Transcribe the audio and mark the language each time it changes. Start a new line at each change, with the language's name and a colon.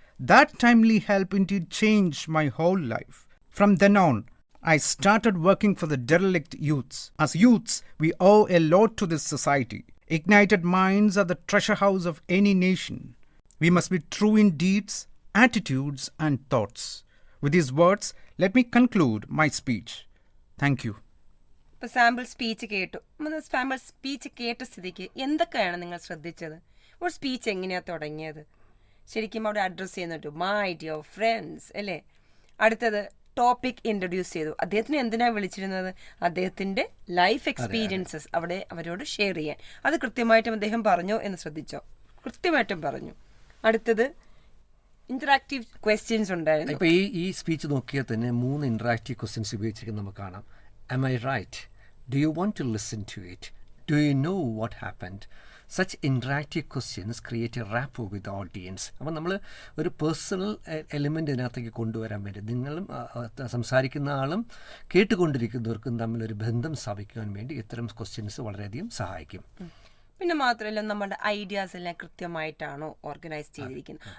English: That timely help indeed changed my whole life. From then on, I started working for the derelict youths. As youths, we owe a lot to this society. Ignited minds are the treasure house of any nation. We must be true in deeds, attitudes and thoughts. With these words, let me conclude my speech. Thank you.
Malayalam: ഇപ്പോൾ sample speech കേട്ടു. Sample speech കേട്ട സ്ഥിതിക്ക് എന്തൊക്കെയാണ് നിങ്ങൾ ശ്രദ്ധിച്ചത്? ഒരു speech എങ്ങനെയാണ് തുടങ്ങിയത്? ശരിക്കും അവിടെ അഡ്രസ്സ് ചെയ്യുന്നുണ്ട്
English: my dear friends
Malayalam: അല്ലേ? അടുത്തത് ടോപ്പിക് ഇൻട്രൊഡ്യൂസ് ചെയ്തു. അദ്ദേഹത്തിന് എന്തിനാണ് വിളിച്ചിരുന്നത്? അദ്ദേഹത്തിൻ്റെ ലൈഫ് എക്സ്പീരിയൻസസ് അവിടെ അവരോട് ഷെയർ ചെയ്യാൻ. അത് കൃത്യമായിട്ടും അദ്ദേഹം പറഞ്ഞോ എന്ന് ശ്രദ്ധിച്ചോ? കൃത്യമായിട്ടും പറഞ്ഞു. അടുത്തത് ഇന്ററാക്റ്റീവ് ക്വസ്റ്റ്യൻസ് ഉണ്ടായിരുന്നു. ഇപ്പോൾ ഈ സ്പീച്ച് നോക്കിയാൽ തന്നെ 3 ഇന്ററാക്റ്റീവ് ക്വസ്റ്റ്യൻസ് ഉപയോഗിച്ചിരിക്കുന്നത് നമുക്ക് കാണാം.
English: Am I right? Do you want to listen to it? Do you know what happened? Such interactive questions create a rapport with the audience.
Malayalam: അപ്പോൾ നമ്മൾ ഒരു പേഴ്സണൽ എലിമെൻ്റ് ഇതിനകത്തേക്ക് കൊണ്ടുവരാൻ വേണ്ടി നിങ്ങളും സംസാരിക്കുന്ന ആളും കേട്ടുകൊണ്ടിരിക്കുന്നവർക്കും തമ്മിലൊരു ബന്ധം സ്ഥാപിക്കുവാൻ വേണ്ടി ഇത്തരം ക്വസ്റ്റ്യൻസ് വളരെയധികം സഹായിക്കും. പിന്നെ മാത്രമല്ല നമ്മുടെ ഐഡിയാസ് എല്ലാം കൃത്യമായിട്ടാണോ ഓർഗനൈസ് ചെയ്തിരിക്കുന്നത്?